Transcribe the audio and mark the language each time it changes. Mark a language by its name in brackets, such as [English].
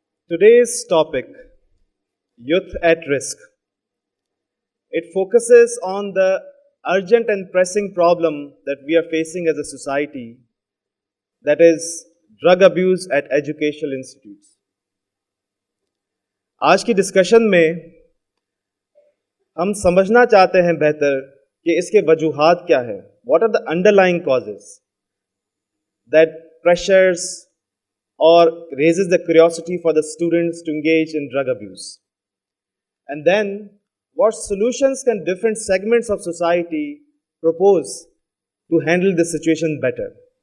[English] Today's topic, Youth at Risk. It focuses on the urgent and pressing problem that we are facing as a society, that is drug abuse at educational institutes. [Hindi] आज की discussion में हम समझना चाहते हैं बेहतर कि इसके वजूहात क्या है. [English] What are the underlying causes that pressures or raises the curiosity for the students to engage in drug abuse? And then, what solutions can different segments of society propose to handle this situation better?